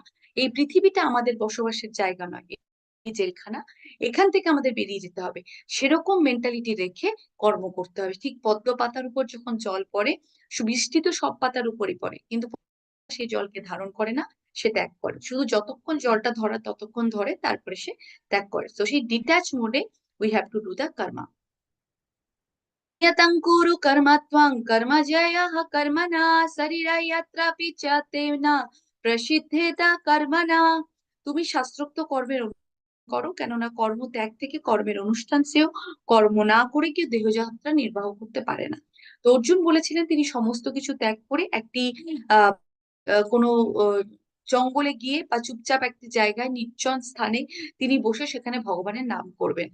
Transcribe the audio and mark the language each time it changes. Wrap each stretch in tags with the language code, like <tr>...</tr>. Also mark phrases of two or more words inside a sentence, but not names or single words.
<bn>এই পৃথিবীটা আমাদের বসবাসের জায়গা নয়, এই জেলখানা, এখান থেকে আমাদের বেরিয়ে যেতে হবে। সেরকম মেন্টালিটি রেখে কর্ম করতে হবে। ঠিক পদ্ম পাতার উপর যখন জল পড়ে, বৃষ্টি তো সব পাতার উপরই পড়ে, কিন্তু সেই জলকে ধারণ করে না, সে ত্যাগ করে। শুধু যতক্ষণ জলটা ধরা ততক্ষণ ধরে, তারপরে সে ত্যাগ করে। তো সেই ডিট্যাচ মোডে</bn> <en>we have to do the karma.</en> <sa>यतं कुरु कर्म त्वं कर्म जयः कर्मणा शरीरायात्रापि च तेन প্রসিদ্ধেত কর্মণা।</sa> <bn>তুমি শাস্ত্রোক্ত কর্মের করো, কেননা কর্ম ত্যাগ থেকে কর্মের অনুষ্ঠান শ্রেয়। কর্ম না করে কেউ দেহযাত্রা নির্বাহ করতে পারে না। তো অর্জুন বলেছিলেন তিনি সমস্ত কিছু ত্যাগ করে একটি আহ কোনো জঙ্গলে গিয়ে বা চুপচাপ একটি জায়গায় নির্জন স্থানে তিনি বসে সেখানে ভগবানের নাম করবেন।</bn>